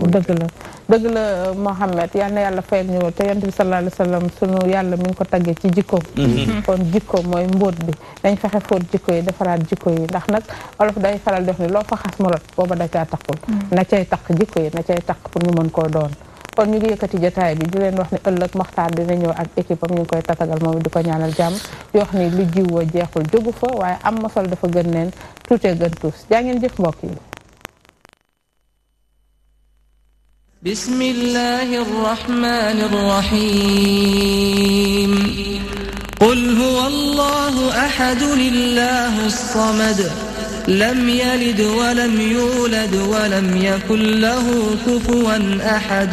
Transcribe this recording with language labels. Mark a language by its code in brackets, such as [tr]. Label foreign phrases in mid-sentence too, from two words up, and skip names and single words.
[wo] dëgg la Mohamed yal na yàlla fayal ñu te yonent bi [ar] صلى الله عليه وسلم [wo] sunu yàlla mi ngi ko taggee ci jikko kon jikko mooy mbóot bi dañ fexe fóot jikko yi defaraat jikko yi ndax nag olof day faral di wax ne loo fa xas mu rot booba da caa takkul na cay takk jikko yi na cay takk pour ñu mën koo doon kon ñu ngi yëkkati jotaay bi di leen wax ne ëllëg Maxtaar dina ñëw ak équipe am ñu ngi koy tatagal moom di ko ñaanal jàmm di wax ni lu jiwoo jeexul jógu fa waaye am masol dafa gën neen tuutee gën tuus jaa ngeen jëf mbokk yi [ar] بسم الله الرحمن الرحيم قل هو الله أحد الله الصمد لم يلد ولم يولد ولم يكن له كفوا أحد